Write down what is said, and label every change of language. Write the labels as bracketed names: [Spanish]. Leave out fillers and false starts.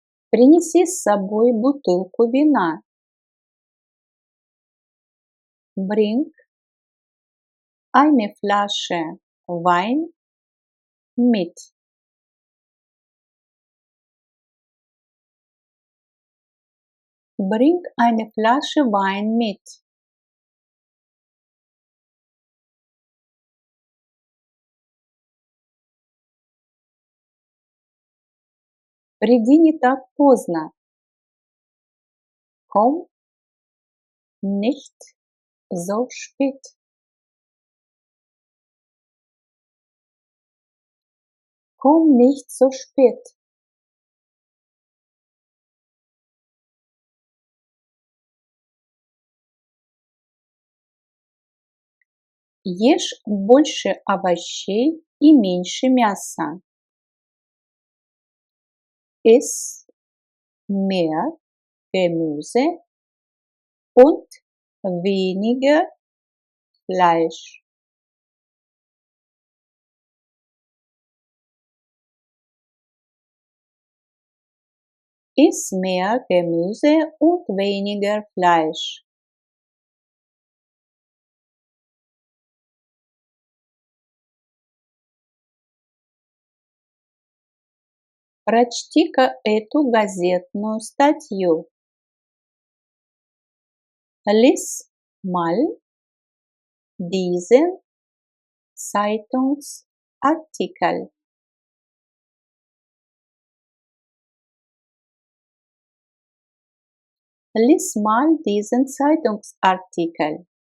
[Russian] Принеси с собой бутылку вина. [German] Bring eine Flasche Wein mit. Bring eine Flasche Wein mit. [Russian] Приди не так поздно. [German] Komm nicht so spät. Komm nicht so spät. [Russian] Ешь больше овощей и меньше мяса. [German] Iss mehr Gemüse und weniger Fleisch. Iss mehr Gemüse und weniger Fleisch. [Russian] Прочти-ка эту газетную статью. [German] Lies mal diesen Zeitungsartikel. Lies mal diesen Zeitungsartikel.